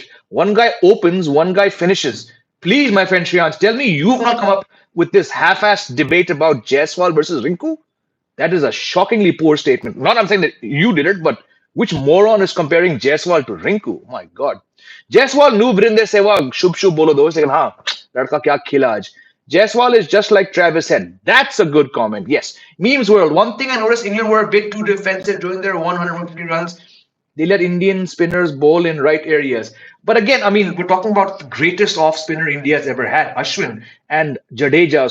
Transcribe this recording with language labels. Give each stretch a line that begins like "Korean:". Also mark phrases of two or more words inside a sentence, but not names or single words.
English: One guy opens, one guy finishes. Please, my friend Shriyans, tell me you've not come up with this half-assed debate about Jaiswal versus Rinku? That is a shockingly poor statement. Not I'm saying that you did it, but which moron is comparing Jaiswal to Rinku? My God. Jaiswal knew Virender Sehwag,
Hindi: शुभ शुभ बोलो दोस्त, लेकिन हाँ, लड़का क्या खेला आज.
English: Jaiswal is just like Travis said. That's a good comment. Yes. Memes world. One thing I noticed England were a bit too defensive during their 150 runs. They let Indian spinners bowl in right areas. But again, I mean, we're talking about the greatest off spinner India has ever had, Ashwin and Jadeja.